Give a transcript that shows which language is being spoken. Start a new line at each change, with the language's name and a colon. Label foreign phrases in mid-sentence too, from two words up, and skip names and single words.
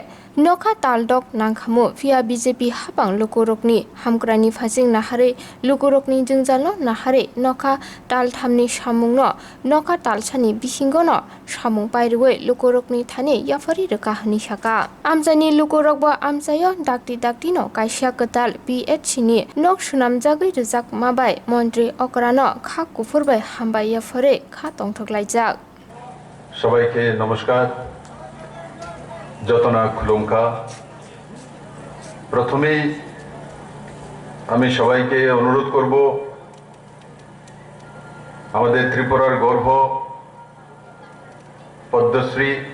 Kok Borok: Noka Taldok Nangkamu via BJP Hapang Lukurokni, Hamkrani Fasing Nahare, Lukurokni Jungjalo Nahare, Noka Tal Tamni Shamungno, Noka Talchani Bisingono, Shamung Pairwe, Lukurokni Tani, Yafari Rekahani Shaka. Amjani Lukurokba Amzayo, Daktino, Kaisha Katal, PHC ni, Nok Shunam Jagri Rizak Mabai, Montri Okrano, Kakufurbe, Hamba Yafare, Katong Toklaijak.
Bangla: সবাইকে নমস্কার
Kok Borok: যতনা খুলুঙ্কা
Bangla: প্রথমেই আমি সবাইকে অনুরোধ করব আমাদের ত্রিপুরার গর্ব পদ্মশ্রী